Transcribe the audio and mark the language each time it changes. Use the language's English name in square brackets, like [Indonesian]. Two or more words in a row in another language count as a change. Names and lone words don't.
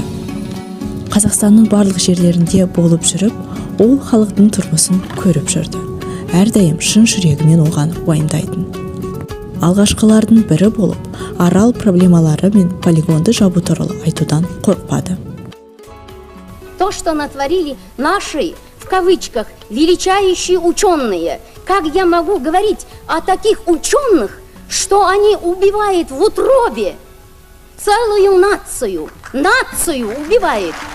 [Kazakh] Қазақстанның барлық жерлерінде болып жүріп, ол халықтың тұрмысын көріп жүрді. Әрдайым шын жүрегімен оған уайымдайтын. Алғашқылардың бірі болып, арал проблемалары мен полигонды жабу туралы айтудан қорқпады. [Russian] То, что натворили наши, в кавычках, величайшие ученые, как я могу говорить о таких ученых, что они убивают в утробе целую нацию, убивает.